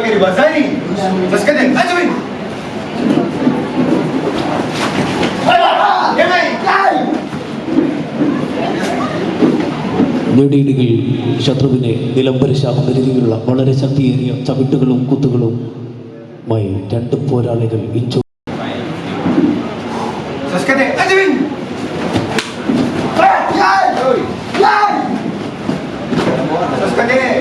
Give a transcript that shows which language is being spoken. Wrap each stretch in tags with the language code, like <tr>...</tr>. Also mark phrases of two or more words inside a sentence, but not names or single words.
<ar>وزاري بس كده أجمل</ar> <ml>ഞൊടിയിടുകൾ ശത്രുവിനെ നിലംപരിശാകുന്ന രീതിയിലുള്ള വളരെ ശക്തിയേറിയ ചവിട്ടുകളും കുത്തുകളുമായി രണ്ട് പോരാളികൾ ഇഞ്ചോ</ml> <ar>بس كده أجمل بس كده</ar>